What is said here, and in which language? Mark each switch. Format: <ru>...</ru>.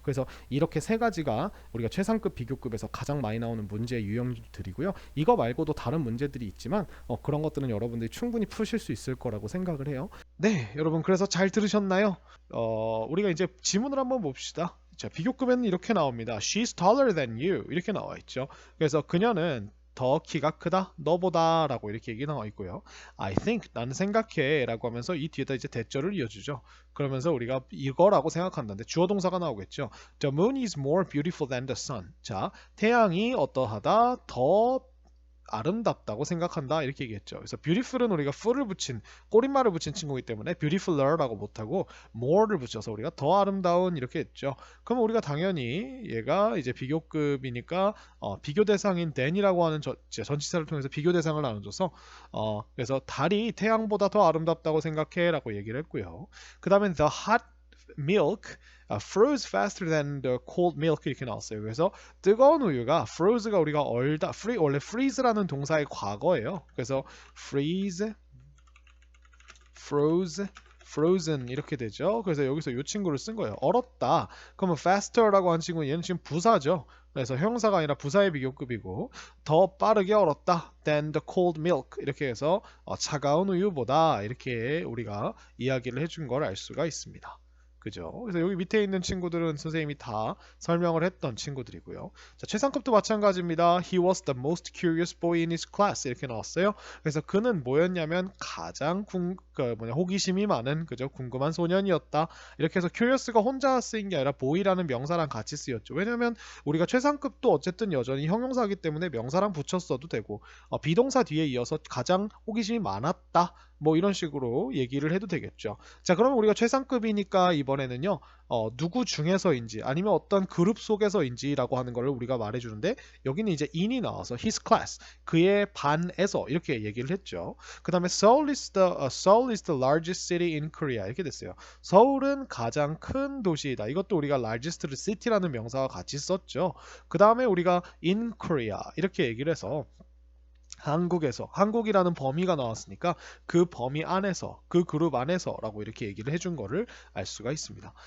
<ko>그래서 이렇게 세 가지가 우리가 최상급 비교급에서 가장 많이 나오는 문제의 유형들이고요. 이거 말고도 다른 문제들이 있지만 그런 것들은 여러분들이 충분히 푸실 수 있을 거라고 생각을 해요. 네, 여러분 그래서 잘 들으셨나요? 우리가 이제 지문을 한번 봅시다. 자, 비교급에는 이렇게 나옵니다.</ko> <en>She's taller than you</en> <ko>이렇게 나와 있죠. 그래서 그녀는 더 키가 크다 너보다 라고 이렇게 얘기 나와 있고요.</ko> <en>I think</en> <ko>나는 생각해 라고 하면서 이 뒤에다 이제 대절을 이어주죠. 그러면서 우리가 이거라고 생각한다는데 주어 동사가 나오겠죠.</ko> <en>The moon is more beautiful than the sun.</en> <ko>자, 태양이 어떠하다 더 아름답다고 생각한다 이렇게 얘기했죠. 그래서 beautiful은 우리가 full을 붙인 꼬릿말을 붙인 친구이기 때문에 beautifuler라고 못하고 more를 붙여서 우리가 더 아름다운 이렇게 했죠. 그럼 우리가 당연히 얘가 이제 비교급이니까 비교 대상인 than이라고 하는 전치사를 통해서 비교 대상을 나눠줘서 그래서 달이 태양보다 더 아름답다고 생각해라고 얘기를 했고요.</ko> <en>그 다음에 the hot milk froze faster than the cold milk</en> <ko>이렇게 나왔어요. 그래서 뜨거운 우유가 froze가 우리가 얼다 원래 freeze라는 동사의 과거예요. 그래서 freeze, froze, frozen 이렇게 되죠. 그래서 여기서 이 친구를 쓴 거예요. 얼었다. 그러면 faster라고 한 친구는 얘는 지금 부사죠. 그래서 형사가 아니라 부사의 비교급이고 더 빠르게 얼었다</ko> <en>than the cold milk</en> <ko>이렇게 해서 차가운 우유보다 이렇게 우리가 이야기를 해준 걸 알 수가 있습니다. 그죠? 그래서 여기 밑에 있는 친구들은 선생님이 다 설명을 했던 친구들이고요. 자, 최상급도 마찬가지입니다.</ko> <en>He was the most curious boy in his class</en> <ko>이렇게 나왔어요. 그래서 그는 뭐였냐면 가장 호기심이 많은 그죠? 궁금한 소년이었다. 이렇게 해서 curious가 혼자 쓰인 게 아니라 boy라는 명사랑 같이 쓰였죠. 왜냐면 우리가 최상급도 어쨌든 여전히 형용사이기 때문에 명사랑 붙였어도 되고 비동사 뒤에 이어서 가장 호기심이 많았다. 뭐 이런 식으로 얘기를 해도 되겠죠. 자, 그러면 우리가 최상급이니까 이번에는요. 누구 중에서인지 아니면 어떤 그룹 속에서인지라고 하는 거를 우리가 말해주는데 여기는 이제 in이 나와서 his class 그의 반에서 이렇게 얘기를 했죠. 그 다음에</ko> <en>Seoul is the largest city in Korea</en> <ko>이렇게 됐어요. 서울은 가장 큰 도시이다. 이것도 우리가 largest를 city라는 명사와 같이 썼죠. 그 다음에 우리가 in Korea 이렇게 얘기를 해서 한국이라는 범위가 나왔으니까 그 범위 안에서 그 그룹 안에서라고 이렇게 얘기를 해준 거를 알 수가 있습니다.</ko>